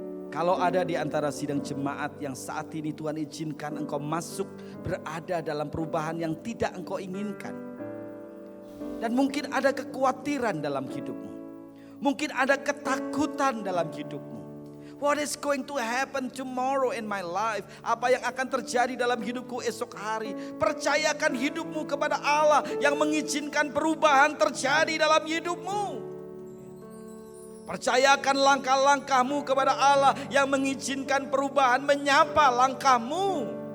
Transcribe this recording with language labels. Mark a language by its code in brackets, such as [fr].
[id] Kalau ada di antara sidang jemaat yang saat ini Tuhan izinkan engkau masuk berada dalam perubahan yang tidak engkau inginkan. Dan mungkin ada kekhawatiran dalam hidupmu. Mungkin ada ketakutan dalam hidupmu. [en] What is going to happen tomorrow in my life? [id] Apa yang akan terjadi dalam hidupku esok hari? Percayakan hidupmu kepada Allah yang mengizinkan perubahan terjadi dalam hidupmu. Percayakan langkah-langkahmu kepada Allah yang mengizinkan perubahan menyapa langkahmu.